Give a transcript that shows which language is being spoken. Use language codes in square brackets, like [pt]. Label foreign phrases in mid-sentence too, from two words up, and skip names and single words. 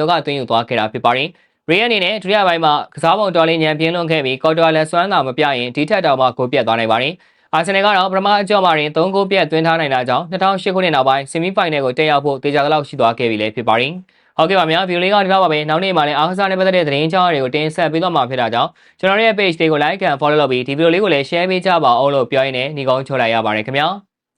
[my] ကသွင်းယူသွားခဲ့တာဖြစ်ပါတယ်။ Real အနေနဲ့ဒုတိယပိုင်းမှာကစားပုံတော်လေးညံပြင်းလွန်ခဲ့ပြီး Courtois လက်စွမ်းသာမပြရင်ဒီထက်တောင်မှဂိုးပြတ်သွားနိုင်ပါတယ်။ Arsenal ကတော့ပထမအကြော့မှာတင်3ဂိုးပြတ်သွင်းထားနိုင်တာကြောင့်2008ခုနှစ်နောက်ပိုင်း [en] semi final [my] ကိုတက်ရောက်ဖို့တေချာသလောက်ရှိသွားခဲ့ပြီလည်းဖြစ်ပါတယ်။ဟုတ်ကဲ့ပါဗျာဗီဒီယိုလေးကဒီလောက်ပါပဲနောက်နေ့မှာလည်းအားကစားနဲ့ပတ်သက်တဲ့သတင်းကြောင်းတွေကိုတင်ဆက်ပေးတော့မှာဖြစ်တာကြောင့်ကျွန်တော်ရဲ့ page လေးကို [en] like and follow [my] လုပ်ပြီးဒီဗီဒီယိုလေးကိုလည်း share ပေးကြပါအောင်လို့ပြောရင်းနဲ့ညီကုန်းချုပ်လိုက်ရပါတယ်ခင်ဗျာ။